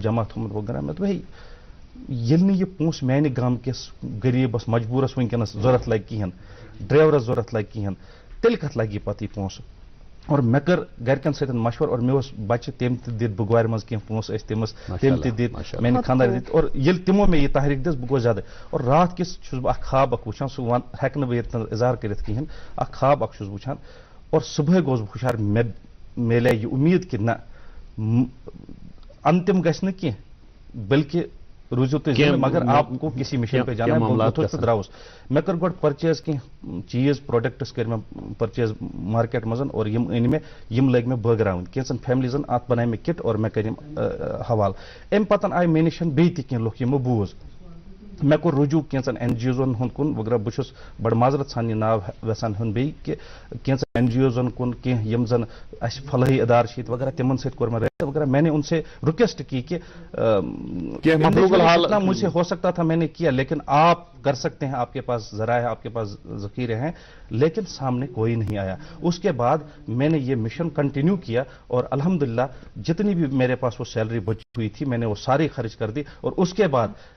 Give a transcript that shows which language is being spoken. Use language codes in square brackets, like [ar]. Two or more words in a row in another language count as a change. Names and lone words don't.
[ks] جمع تھوٚمُت وغیرہ مےٚ دوٚپ ہے ییٚلہِ نہٕ یہِ پونٛسہٕ میانہِ گامکِس غریٖبس مجبوٗرس وٕنکٮ۪نس ضوٚرتھ لگہِ کِہیٖنۍ ڈرایورس ضوٚرتھ لگہِ کِہیٖنۍ تیٚلہِ کتھ لگہِ یہِ پتہٕ یہِ پونٛسہٕ اور مےٚ کٔر گرِکٮ۪ن سۭتۍ مشورٕ اور مےٚ اوس بچہِ تٔمۍ تہِ دِتۍ بُگوارِ منٛز کینٛہہ پونٛسہٕ ٲسۍ تٔمِس تٔمۍ تہِ دِتۍ میانہِ خانٛدارِ دِتۍ اور ییٚلہِ تِمو مےٚ یہِ تحریٖک دِژ بہٕ گوس زیادٕ اور راتھ کِس چھُس بہٕ اکھ خواب اکھ وٕچھان سُہ ہٮ۪کہٕ نہٕ بہٕ ییٚتہِ اِظہار کٔرِتھ کِہیٖنۍ اکھ خواب اکھ چھُس بہٕ وٕچھان اور صُبحٲے گوس بہٕ ہُشار مےٚ میلے یہِ اُمید کہِ نہ انتِم گژھِ نہٕ کینٛہہ بلکہِ روٗزِو تُہۍ زِندٕ [ur] مگر آپ کو کسی مشن پہ جانا ہے [ks] تہٕ درٛاوُس مےٚ کٔر گۄڈٕ پرچیز کینٛہہ چیٖز پروڈکٹس کٔرۍ مےٚ پرچیز مارکیٹ منٛز اور یِم أنۍ مےٚ یِم لٔگۍ مےٚ بٲگراوٕنۍ کینٛژن فیملیٖزن اتھ بناے مےٚ کِٹ اور مےٚ کٔرۍ یِم حوالہٕ امہِ پتہٕ آیہِ مےٚ نِش بیٚیہِ تہِ کینٛہہ لُکھ یِمو بوٗز مےٚ کوٚر رجوٗع کینٛژن NGOزن ہُنٛد کُن وغیرہ بہٕ چھُس بڑٕ معذرت سان یہِ ناو یژھان ہیوٚن بیٚیہِ کہِ کینٛژن NGOزن کُن کینٛہہ یِم زن اَسہِ فلٲحی ادارٕ چھِ ییٚتہِ وغیرہ تِمن سۭتۍ کوٚر مےٚ رٲبطہٕ وغیرہ [ur] میں نے ان سے ریکویسٹ کی کہ مجھ سے ہو سکتا تھا میں نے کیا لیکن آپ کر سکتے ہیں آپ کے پاس ذرائع ہے آپ کے پاس ذخیرے ہیں لیکن سامنے کوئی نہیں آیا اس کے بعد میں نے یہ مشن کنٹینیو کیا اور الحمدللہ جتنی بھی میرے پاس وہ سیلری بچی ہوئی تھی میں نے وہ ساری خرچ کر دی اور اس کے بعد